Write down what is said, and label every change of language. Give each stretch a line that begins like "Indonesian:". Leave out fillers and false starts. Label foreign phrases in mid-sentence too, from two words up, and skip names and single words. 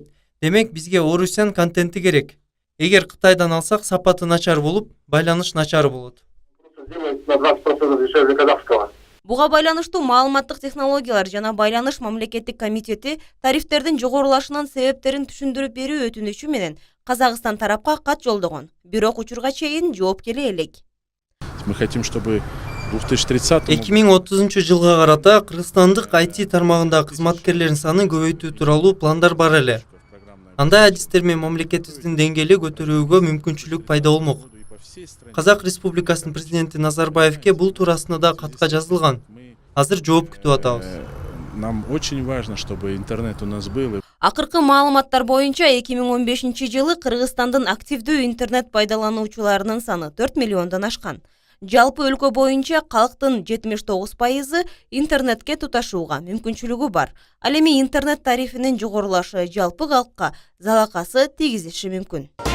Kyrgyz: Демек бизге орусиян контенти керек. Эгер Кытайдан алсак сапаты начар болуп, байланыш начар болот. Буга байланыштуу маалыматтык технологиялар жана байланыш мамлекеттик комитети тарифтердин жогорулашынын себептерин түшүндүрүп берүү өтүнүчү менен Казакстан тарапка кат жолдогон. Бирок учурга чейин жооп келе элек.
Russian: Мы хотим, чтобы 2030
Kyrgyz: жылга карата Кыргызстандык IT тармагындагы кызматкерлердин санын көбөйтүү тууралуу пландар бар эле. Андай адистер менен мамлекетибиздин деңгээли көтөрүүгө мүмкүнчүлүк пайда болмок. Казак Республикасынын президенти Назарбаевке бул туурасында да катка жазылган. Азыр жооп күтүп атабыз.
Russian: Нам очень важно, чтобы интернет у нас был.
Kyrgyz: Акыркы маалыматтар боюнча 2015 жылы Кыргызстандын активдүү интернет пайдалануучуларынын саны 4 миллиондон ашкан. Жалпы өлкө боюнча калктын 79% интернетке туташууга мүмкүнчүлүгү бар. Ал эми интернет тарифинин жогорулашы жалпы калкка залакасы тийгизиши мүмкүн.